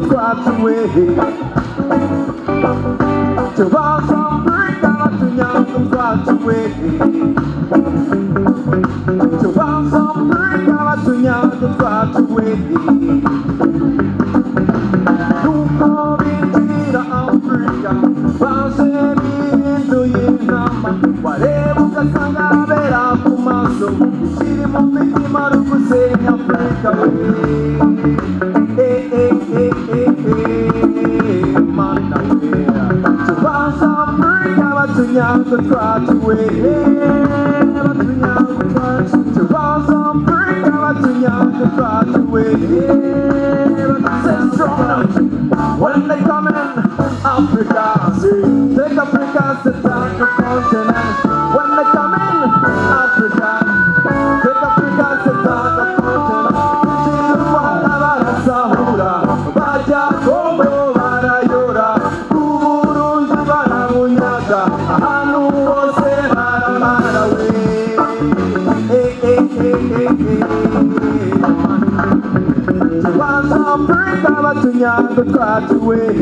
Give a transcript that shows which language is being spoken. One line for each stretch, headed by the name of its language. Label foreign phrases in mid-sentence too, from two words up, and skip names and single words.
Rundi: twacu we tubaza Afrika batunyagutwacu we tubaza Afrika batunyagutwacu we nuko binjira Afrika baje bihinduye intama wareba ugasanga abera ku maso ikiri mu mitima ari ugusenya Afrika we mana we tubaza Afrika batunyagutwacu we batunyagutwacu tubaza Afrika batunyagutwacu we
English: when they come in Africa, take Africa as the dark continent. When they come in Africa, take Africa as the dark continent.
Rundi: Chilwala barasahura, baja Congo barayora, Burundi baramunyaga, ahantu hose baramara we. Tubaza Afrika batunyagutwacu we